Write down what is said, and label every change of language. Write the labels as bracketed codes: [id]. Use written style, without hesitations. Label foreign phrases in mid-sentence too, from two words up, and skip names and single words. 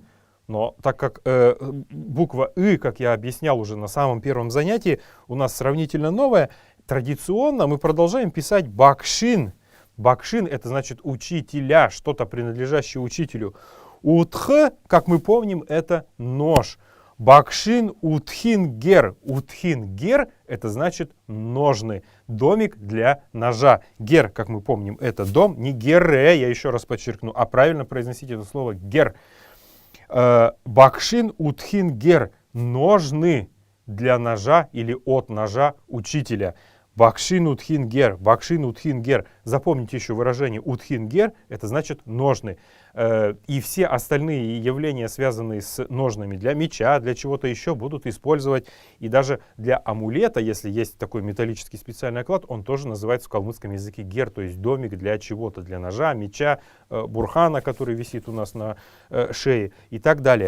[ru] Но так как буква как я объяснял уже на самом первом занятии, у нас сравнительно новая, традиционно мы продолжаем писать бакшин. Бакшин — это значит учителя, что-то принадлежащее учителю. Утх, как мы помним, это нож. [xal] Бакшин утхин гер. Утхин гер — [ru] это значит ножны. Домик для ножа. Гер, как мы помним, это дом. Не гере, я еще раз подчеркну, а правильно произносить это слово гер. [xal] Бакшин утхин гер. [ru] Ножны для ножа или от ножа учителя. [xal] Бакшин утхин гер. Бакшин утхин гер. [ru] Запомните еще выражение [xal] утхин гер, [ru] это значит ножны. И все остальные явления, связанные с ножнами для меча, для чего-то еще, будут использовать. И даже для амулета, если есть такой металлический специальный оклад, он тоже называется в калмыцком языке гер, то есть домик для чего-то, для ножа, меча, бурхана, который висит у нас на шее и так далее.